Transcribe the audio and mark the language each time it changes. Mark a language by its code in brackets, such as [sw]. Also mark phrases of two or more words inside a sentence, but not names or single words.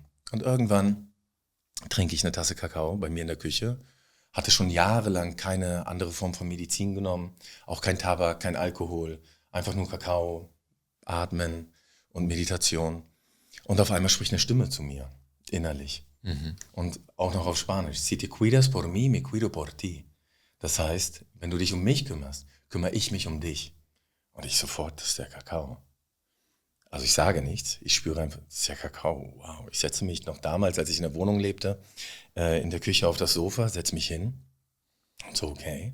[de] Und irgendwann trinke ich eine Tasse Kakao bei mir in der Küche. Hatte schon jahrelang keine andere Form von Medizin genommen, auch kein Tabak, kein Alkohol, einfach nur Kakao, Atmen und Meditation. Und auf einmal spricht eine Stimme zu mir, innerlich. Und auch noch auf Spanisch. [es] Si te cuidas por mí, me cuido por ti. [de] Das heißt, wenn du dich um mich kümmerst, kümmere ich mich um dich. Und ich sofort, das ist der Kakao. Also ich sage nichts, ich spüre einfach, das ist ja Kakao, wow. Ich setze mich noch damals, als ich in der Wohnung lebte, in der Küche auf das Sofa, setze mich hin und so, okay.